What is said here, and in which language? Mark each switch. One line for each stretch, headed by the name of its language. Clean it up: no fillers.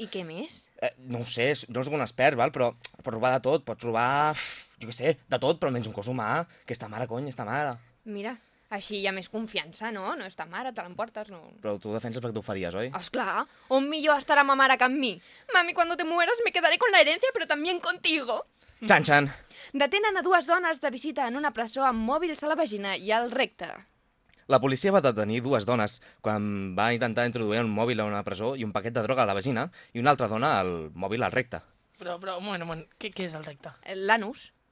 Catalan: I què més? No ho sé, no sóc un expert, val? Però pots robar de tot, pots robar, jo què sé, de tot, però almenys un cos humà, que és ta mare, cony, és ta mare. Mira, així hi ha més confiança, no? No és ta mare, te l'emportes, no? Però tu ho defenses perquè t'ho faries, oi? Esclar, on millor estarà ma mare que amb mi?
Spanish: Mami, cuando te mueras me quedaré con la herencia, pero también contigo.
Catalan: Txan, txan. Detenen a 2 dones de visita en una presó amb mòbils a la vagina i al recte. La policia va detenir 2 dones quan va intentar introduir un mòbil a una presó i un paquet de droga a la vagina i una altra dona al mòbil al recte. Però, un moment, què és el recte? L'anus.